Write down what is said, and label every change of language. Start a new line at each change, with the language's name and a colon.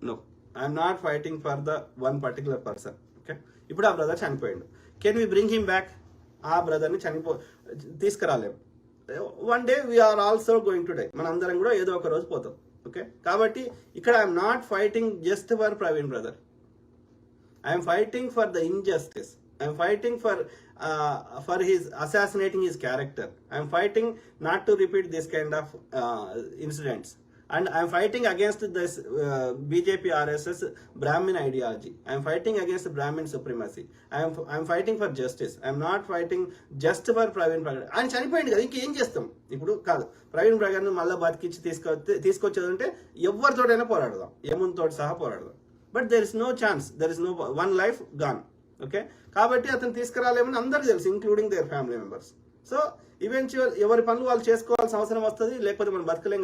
English: No, I'm not fighting for the one particular person. Okay,
Telugu: ఇప్పుడు ఆ brother చనిపోయాడు,
English: Can we bring him back?
Telugu: ఆ బ్రదర్ని తీసుకురాలేము.
English: one day we're also going to die,
Telugu: మన అందరం కూడా ఏదో ఒక రోజు పోతాం.
English: okay,
Telugu: కాబట్టి ఇక్కడ
English: I'm not fighting just for Praveen brother, I'm fighting for the injustice. I'm fighting for his assassinating his character. I'm fighting not to repeat this kind of incidents. And I'm fighting against this BJP RSS Brahmin ideology. I'm fighting against Brahmin supremacy. I'm fighting for justice. I'm not fighting just for Praveen Pragar.
Telugu: ఆయన చనిపోయింది కదా, ఇంకేం చేస్తాం ఇప్పుడు? కాదు, ప్రవీణ్ ప్రగార్ను మళ్ళీ బతికించి తీసుకొచ్చేదంటే ఎవరితోటైనా పోరాడదాం, ఏముంతో సహా పోరాడదాం.
English: But there is no chance, there is no one life gone. Okay,
Telugu: కాబట్టి అతను తీసుకురాలేమని అందరికీ తెలుసు,
English: Including their family members.
Telugu: So eventual ఎవరి పనులు వాళ్ళు చేసుకోవాల్సిన అవసరం వస్తుంది, లేకపోతే మనం బతకలేం.